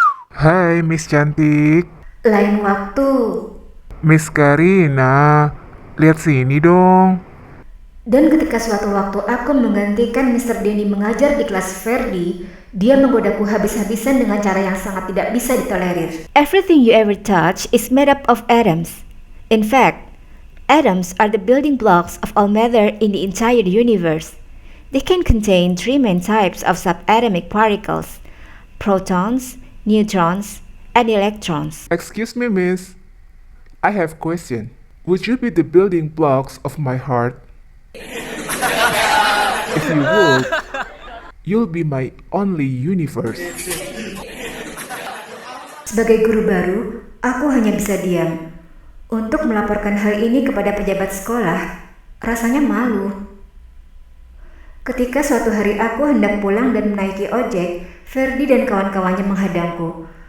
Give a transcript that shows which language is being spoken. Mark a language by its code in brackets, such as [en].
[id] Hai, Miss Cantik. Lain waktu. Miss Karina, lihat sini dong. Dan ketika suatu waktu aku menggantikan Mr. Denny mengajar di kelas Ferdi, dia menggodaku habis-habisan dengan cara yang sangat tidak bisa ditolerir. [en] Everything you ever touch is made up of atoms. In fact, atoms are the building blocks of all matter in the entire universe. They can contain three main types of subatomic particles: protons, neutrons, and electrons. Excuse me, Miss. I have question. Would you be the building blocks of my heart? If you would, You'll be my only universe. [id] Sebagai guru baru, aku hanya bisa diam. Untuk melaporkan hal ini kepada pejabat sekolah, rasanya malu. Ketika suatu hari aku hendak pulang dan menaiki ojek, Ferdi dan kawan-kawannya menghadangku.